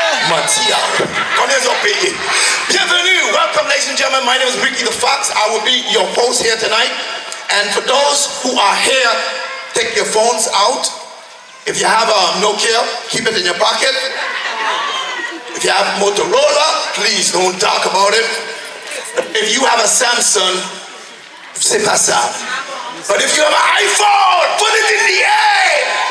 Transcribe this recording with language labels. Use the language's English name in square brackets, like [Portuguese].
[French] Matia, combien ils ont payé? [English] Bienvenue, welcome ladies and gentlemen. My name is Ricky the Fox. I will be your host here tonight. And for those who are here, take your phones out. If you have a Nokia, keep it in your pocket. If you have Motorola, please don't talk about it. If you have a Samsung, [French] c'est pas ça. [English] But if you have an iPhone, put it in the air.